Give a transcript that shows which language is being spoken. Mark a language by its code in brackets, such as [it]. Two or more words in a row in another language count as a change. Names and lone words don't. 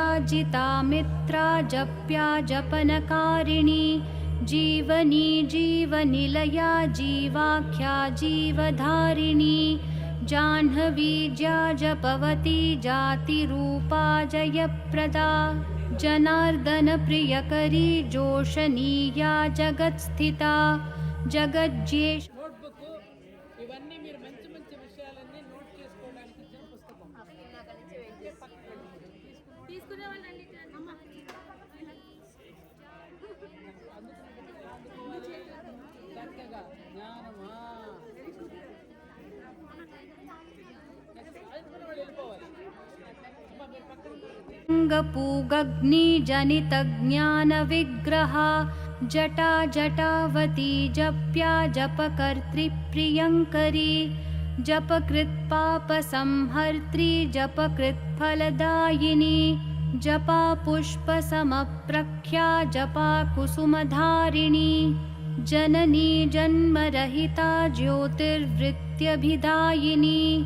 [sa] जिता मित्रा जप्या जपनकारिणी जीवनी जीवनिलया जीवाख्या जीवधारिणी जाह्नवी जपवती जातिरूपा जयप्रदा जनार्दनप्रियकरी जोषणीया जगत्स्थिता जगज्येष्ठ [te] నోట్బుక్ ఇవన్నీ మీరు మంచి మంచి విషయాలన్నీ నోట్ చేసుకోవడానికి ఇచ్చిన పుస్తకం. తీసుకునే వాళ్ళండి అమ్మ చక్కగా జ్ఞానమా వెళ్ళిపోవాలి. అమ్మ మీరు పక్కన [sa] पूगग्निजनितज्ञानविग्रहा जटा जटावती जप्या जपकर्तृप्रियङ्करी जपकृत्पापसंहर्त्री जपकृत्फलदायिनी जपा पुष्पसमप्रख्या जपा कुसुमधारिणी जननी जन्मरहिता ज्योतिर्वृत्त्यभिदायिनी